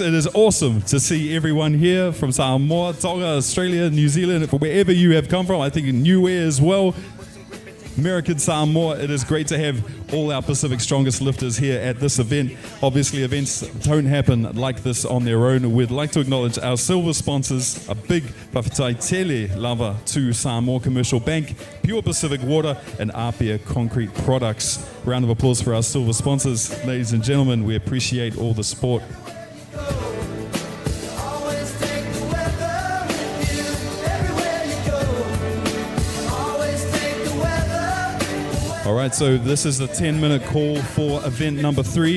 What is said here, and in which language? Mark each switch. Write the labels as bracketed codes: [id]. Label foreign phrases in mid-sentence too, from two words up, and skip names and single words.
[en] It is awesome to see everyone here from Samoa, Tonga, Australia, New Zealand, from wherever you have come from. I think in Niue as well. American Samoa, it is great to have all our Pacific Strongest lifters here at this event. Obviously, events don't happen like this on their own. We'd like to acknowledge our silver sponsors, a big [sm] whawhatai tele lava [en] to Samoa Commercial Bank, Pure Pacific Water, and Apia Concrete Products. Round of applause for our silver sponsors. Ladies and gentlemen, we appreciate all the support. All right, so this is the 10-minute call for event number 3.